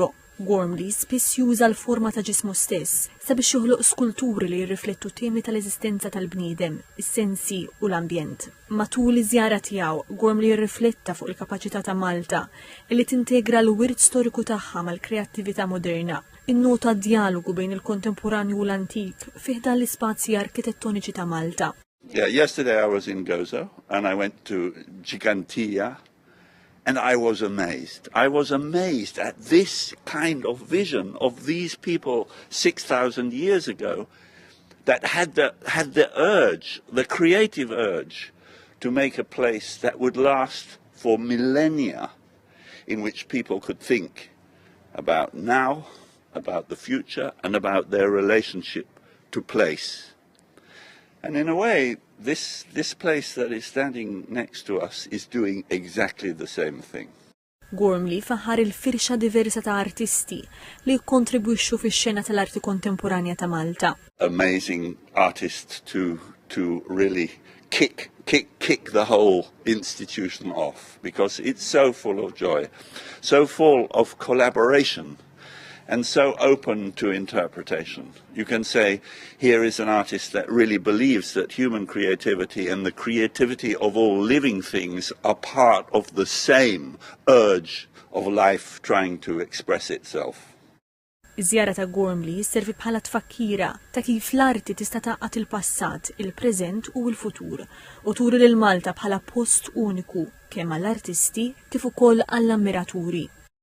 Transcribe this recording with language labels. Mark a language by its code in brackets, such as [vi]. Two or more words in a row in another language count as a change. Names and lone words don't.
[mt] Gormley spiss juża l-forma ta' ġismu stess sabiex joħloq skulturi li jirriflettu temi tal-eżistenza tal-bniedem, is-sensi u l-ambjent. Matul iż-żjara tiegħu, Gormley jirrifletta fuq il-kapaċità ta' Malta li tintegra l-wirt storiku tagħha mal-kreattività moderna, innota dialogu bejn il-kontemporanju u l-antik fih dan l-ispazji arkitettoniċi ta' Malta. [en] Yeah, yesterday I was in Gozo and I went to Gigantia and I was amazed. I was amazed at this kind of vision of these people 6,000 years ago that had the urge, the creative urge to make a place that would last for millennia, in which people could think about now, about the future and about their relationship to place. And in a way, this place that is standing next to us is doing exactly the same thing. [mt] Gormley faħħar il-firxa diversa ta' artisti li jikkontribwixxu fix-xena tal-arti kontemporanja ta' Malta. [en] Amazing artists to really kick the whole institution off, because it's so full of joy, so full of collaboration, and so open to interpretation. You can say, here is an artist that really believes that human creativity and the creativity of all living things are part of the same urge of life trying to express itself. [mt] Iż-żjara ta' Gormley servi bħala tfakkira ta' kif l-arti tista' taqgħat il-passat, il-preżent u l-futur, u turi lil Malta bħala post uniku kemm għall-artisti kif ukoll għall-ammiraturi.